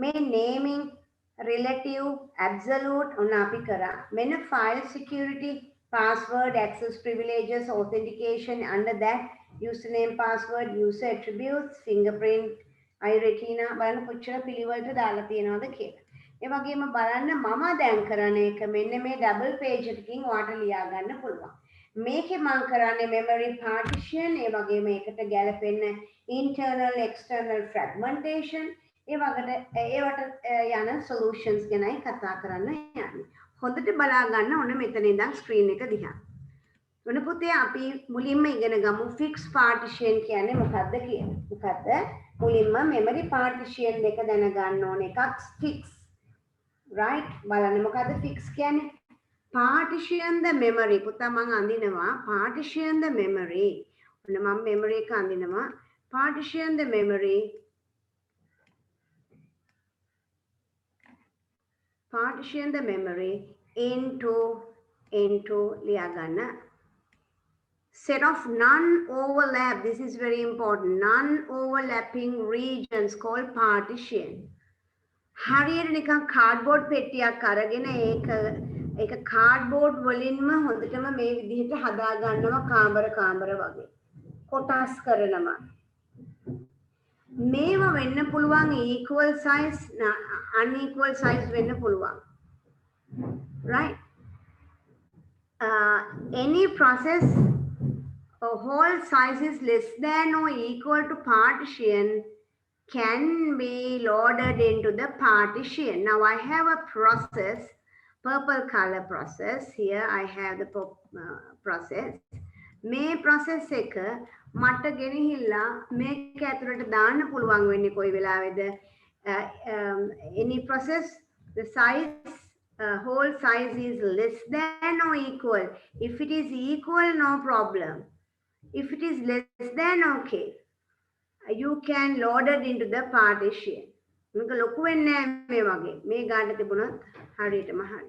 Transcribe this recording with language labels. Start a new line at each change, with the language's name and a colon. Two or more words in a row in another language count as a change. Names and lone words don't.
Sinhala: මේ
English: naming relative, absolute
Sinhala: ඔන්න අපි කරා. මෙන්න
English: file security, password, access privileges, authentication, under that username, password, user attributes, fingerprint, iRetina
Sinhala: බලන්න කොච්චර පිළිවෙලට දාලා තියෙනවද කියලා. ඒ වගේම බලන්න මම දැන් කරන එක මෙන්න මේ
English: double page
Sinhala: එකකින් ඔයාලට ලියා ගන්න පුළුවන්. මේකේ මම කරන්නේ
English: memory partition,
Sinhala: ඒ වගේම ඒකට ගැලපෙන්න
English: internal external fragmentation,
Sinhala: ඒවට යන solutions ගැනයි කතා කරන්න යන්නේ. හොඳට බලා ගන්න ඕන මෙතන ඉඳන් screen එක දිහා. ඔන්න පුතේ අපි මුලින්ම ඉගෙන ගමු
English: fixed partition
Sinhala: කියන්නේ මොකක්ද කියලා. මොකද්ද? මුලින්ම
English: memory partition
Sinhala: දෙක දැනගන්න ඕන. එකක් fix, right? බලන්න මොකද්ද fix කියන්නේ?
English: partition the memory.
Sinhala: පුතා මම අඳිනවා
English: partition the memory.
Sinhala: ඔන්න මම memory එක අඳිනවා.
English: partition the memory. partition the memory into
Sinhala: ලියා ගන්න.
English: set of non-overlap, this is very important, non-overlapping regions called partition.
Sinhala: හරියට නිකන් cardboard පෙට්ටියක් අරගෙන ඒක cardboard වලින්ම හොඳටම මේ විදිහට හදා ගන්නවා කාමර වගේ. කොටස් කරනවා. මේවා වෙන්න පුළුවන්
English: equal size, unequal size
Sinhala: වෙන්න පුළුවන්.
English: Right? Any process whole size is less than or equal to partition can be loaded into the partition. Now I have a process, purple color process. Here I have the process.
Sinhala: මේ process එක මට ගෙනහිල්ලා මේක ඇතුළට දාන්න පුළුවන් වෙන්නේ කොයි වෙලාවෙද?
English: Any process, the size, whole size is less than or equal. If it is equal, no problem. If it is less than, okay, you can load it into the partition.
Sinhala: මේක ලොකු වෙන්නේ නැහැ මේ වගේ. මේ ගාන තිබුණොත් හරියටම හරි.